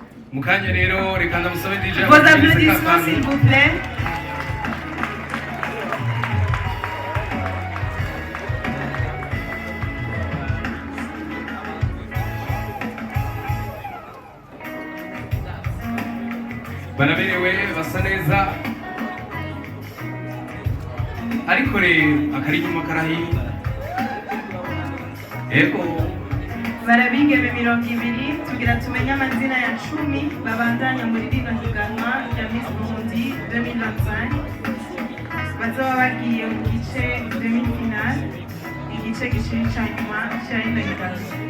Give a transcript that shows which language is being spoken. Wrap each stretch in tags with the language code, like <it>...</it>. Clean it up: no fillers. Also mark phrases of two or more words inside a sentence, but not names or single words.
<rn>Mukanya rero reka ndamusabe DJ.</rn> <fr>Vos applaudissements s'il vous plaît.</fr> <rn>Baraberewe basa neza ariko rero akari inyuma karahinda ego Barabigeme 200 tugira tumenye amazina ya 10 babandanya muri rino higanwa rya Miss Burundi 2025 bazoba bagiye mu gice demi-final igice gishiri ca nyuma ca rino higanwa.</rn>